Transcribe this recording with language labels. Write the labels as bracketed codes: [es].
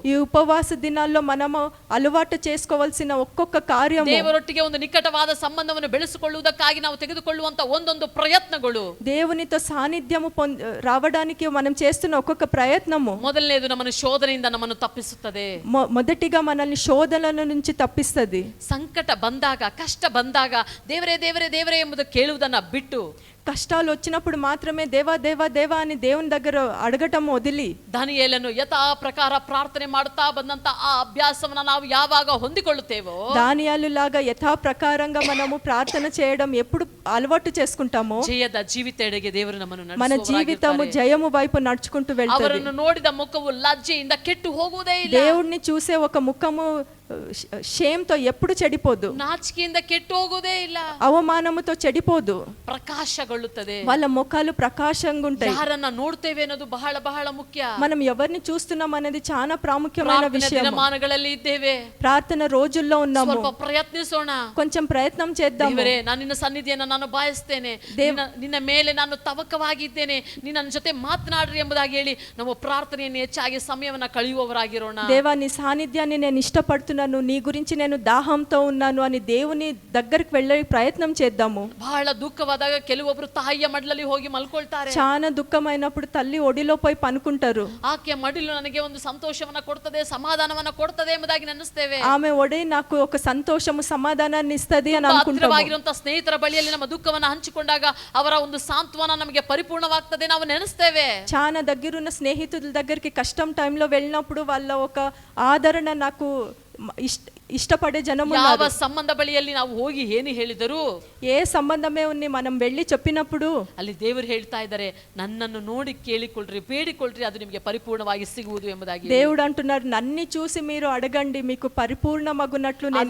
[te] ఈ ఉపవాస దినాల్లో మనము అలవాటు చేసుకోవాల్సిన ఒక్కొక్క కార్యము, [kn] ದೇವರೊಟ್ಟಿಗೆ ಒಂದು ನಿಕಟವಾದ ಸಂಬಂಧವನ್ನು ಬೆಳೆಸಿಕೊಳ್ಳುವುದಕ್ಕಾಗಿ ನಾವು ತೆಗೆದುಕೊಳ್ಳುವಂತ ಒಂದೊಂದು ಪ್ರಯತ್ನಗಳು, [te] దేవునితో సాన్నిధ్యము రావడానికి మనం చేస్తున్న ఒక్కొక్క ప్రయత్నము [kn] ಮೊದಲನೇದು ನಮ್ಮನ್ನು ಶೋಧನೆಯಿಂದ ನಮ್ಮನ್ನು ತಪ್ಪಿಸುತ್ತದೆ. [te] మొదటిగా మనల్ని శోధనల నుంచి తప్పిస్తుంది. [kn] ಸಂಕಟ ಬಂದಾಗ, ಕಷ್ಟ ಬಂದಾಗ ದೇವರೇ ದೇವರೇ ದೇವರೇ ಎಂಬುದು ಕೇಳುವುದನ್ನ ಬಿಟ್ಟು, [te] కష్టాలు వచ్చినప్పుడు మాత్రమే దేవా దేవా దేవా అని దేవుని దగ్గర అడగటం వదిలి, [kn] ದಾನಿಯೇಲನು ಯಥಾ ಪ್ರಕಾರ ಪ್ರಾರ್ಥನೆ ಮಾಡುತ್ತಾ ಬಂದಂತ ಆ ಅಭ್ಯಾಸವನ್ನ ನಾವು ಯಾವಾಗ ಹೊಂದಿಕೊಳ್ಳುತ್ತೇವೋ, [te] దానియాలు లాగా యథా ప్రకారంగా మనము ప్రార్థన చేయడం ఎప్పుడు అలవాటు చేసుకుంటామో [kn] ಜಯದ ಜೀವಿತೆಡೆಗೆ ದೇವರು ನಮ್ಮನ್ನು [te] మన జీవితము [kn] ನಡೆಸುವವರಾಗಿರ್ತಾರೆ. [te] జయము వైపు నడుచుకుంటూ వెళ్తుంది. [kn] ಅವರನ್ನು ನೋಡಿದ ಮುಖವು ಲಜ್ಜೆಯಿಂದ ಕೆಟ್ಟು ಹೋಗುವುದೇ ಇಲ್ಲ. [te] దేవుడిని చూసే ఒక ముఖము షేమ్తో ఎప్పుడు చెడిపోదు, [kn] ನಾಚಿಕೆಯಿಂದ ಕೆಟ್ಟು ಹೋಗುವುದೇ ಇಲ್ಲ, [te] అవమానముతో చెడిపోదు. [kn] ಪ್ರಕಾಶಗೊಳ್ಳುತ್ತದೆ. [te] వాళ్ళ ముఖాలు ప్రకాశంగా ఉంటాయి. [kn] ಯಾರನ್ನ ನೋಡ್ತೇವೆ ಅನ್ನೋದು ಬಹಳ ಬಹಳ ಮುಖ್ಯ. [te] మనం ఎవరిని చూస్తున్నాం అనేది చాలా ప్రాముఖ్యమైన [kn] ಪ್ರಾರ್ಥನೆ [te] విషయం. [kn] ದಿನಮಾನಗಳಲ್ಲಿ ಇದ್ದೇವೆ, [te] ప్రార్థన రోజుల్లో ఉన్నాము, [kn] ಸ್ವಲ್ಪ ಪ್ರಯತ್ನಿಸೋಣ. [te] కొంచెం ప్రయత్నం చేద్దాం. [kn] ದೇವರೇ, ನಾನು ನಿನ್ನ ಸನ್ನಿಧಿಯನ್ನು ನಾನು ಬಾಯಿಸ್ತೇನೆ, ನಿನ್ನ ಮೇಲೆ ನಾನು ತವಕವಾಗಿದ್ದೇನೆ, ನೀನು ನನ್ನ ಜೊತೆ ಮಾತನಾಡ್ರಿ ಎಂಬುದಾಗಿ ಹೇಳಿ ನಾವು ಪ್ರಾರ್ಥನೆಯನ್ನು ಹೆಚ್ಚಾಗಿ ಸಮಯವನ್ನ ಕಳೆಯುವವರಾಗಿರೋಣ. [te] దేవా, నీ సాన్నిధ్యాన్ని నేను ఇష్టపడుతున్నాను, నీ గురించి నేను దాహంతో ఉన్నాను అని దేవుని దగ్గరికి వెళ్ళే ప్రయత్నం చేద్దాము. [kn] ಬಹಳ ದುಃಖವಾದಾಗ ಕೆಲವೊಬ್ರು ತಾಯಿಯ ಮಡ್ಲಲ್ಲಿ ಹೋಗಿ ಮಲ್ಕೊಳ್ತಾರೆ. [te] చాలా దుఃఖమైనప్పుడు తల్లి ఒడిలో పోయి పనుకుంటారు. [kn] ಆಕೆಯ ಮಡಿಲು ನನಗೆ ಒಂದು ಸಂತೋಷವನ್ನ ಕೊಡ್ತದೆ, ಸಮಾಧಾನವನ್ನ ಕೊಡ್ತದೆ ಎಂಬುದಾಗಿ ನೆನೆಸ್ತೇವೆ. [te] ఆమె ఒడి నాకు ఒక సంతోషము సమాధానాన్ని ఇస్తది అని అనుకుంటాము. [kn] ಹತ್ತಿರವಾಗಿರುವಂತಹ ಸ್ನೇಹಿತರ ಬಳಿಯಲ್ಲಿ ನಮ್ಮ ದುಃಖವನ್ನ ಹಂಚಿಕೊಂಡಾಗ ಅವರ ಒಂದು ಸಾಂತ್ವನ ನಮಗೆ ಪರಿಪೂರ್ಣವಾಗ್ತದೆ ನಾವು ನೆನೆಸ್ತೇವೆ. [te] చాలా దగ్గరున్న స్నేహితుల దగ్గరికి కష్టం టైంలో వెళ్ళినప్పుడు వాళ్ళ ఒక ఆదరణ నాకు ఇష్టపడే జనము [kn] ಯಾವ [te] ఉన్నారు. [kn] ಸಂಬಂಧ ಬಳಿಯಲ್ಲಿ ನಾವು ಹೋಗಿ ಏನು ಹೇಳಿದರು, [te] ఏ సంబంధమే ఉన్ని మనం వెళ్ళి చెప్పినప్పుడు [kn] ಅಲ್ಲಿ ದೇವರು ಹೇಳ್ತಾ ಇದ್ದಾರೆ, ನನ್ನನ್ನು ನೋಡಿ ಕೇಳಿಕೊಳ್ಳ್ರಿ, ಬೇಡಿಕೊಳ್ಳ್ರಿ, ಅದು ನಿಮಗೆ ಪರಿಪೂರ್ಣವಾಗಿ ಸಿಗುವುದು ಎಂಬುದಾಗಿ. [te] దేవుడు అంటున్నారు, నన్ని చూసి మీరు అడగండి, మీకు పరిపూర్ణమగునట్లు నేను